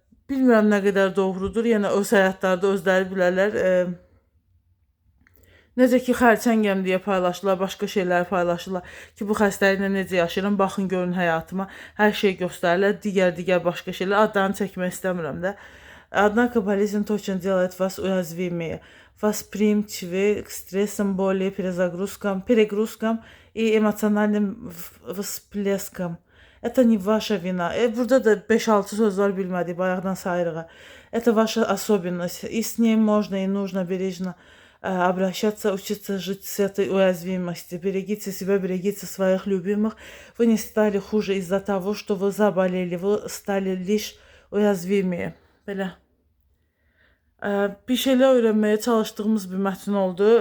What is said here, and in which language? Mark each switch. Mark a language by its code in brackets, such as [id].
[az] Bilmirəm nə qədər doğrudur. Yəni öz həyatlarda özləri bilərlər. Necə ki, xərçəngəm deyə paylaşırlar, başqa şeyləri paylaşırlar ki, bu xəstəliklə necə yaşayıram, baxın görün həyatıma. Hər şey göstərirlər, digər başqa şeylər. Adlarını çəkmək istəmirəm də. [ru] Однако болезнь точно делает вас уязвимее. Восприимчивее к стрессам, боли, перегрузкам и эмоциональным всплескам. Это не ваша вина. [az] Burada da 5-6 söz var bilmədik, bayaqdan sayırıq. [ru] Это ваша особенность. И с ней можно и нужно бережно обращаться, учиться жить с этой уязвимостью. Берегите себя, берегите своих любимых. Вы не стали хуже из-за того, что вы заболели. Вы стали лишь уязвимее. [az] Belə. Bir şeylər öyrənməyə çalışdığımız bir mətn oldu.